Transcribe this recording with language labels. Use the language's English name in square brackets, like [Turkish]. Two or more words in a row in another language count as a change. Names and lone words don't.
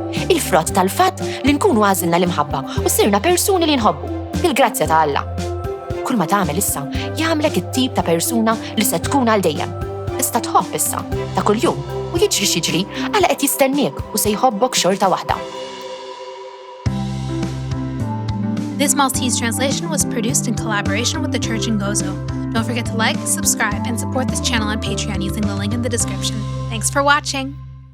[Maltese] Il-frott tal-fatt li nkunu għażilna l-imħabba u sirna persuni li nħobbu. bil-grazzja ta' Alla. Kull ma tagħmel issa jagħmlek it-tip ta' persuna li se tkun għal dejjem. Tista' tħobb issa ta' kuljum u jiġri x'jiġri għala qed jistenniek u se jħobbok xorta waħda. [English] This Maltese translation was produced in collaboration with the Church in Gozo. Don't forget to like, subscribe, and support this channel on Patreon using the link in the description. Thanks for watching!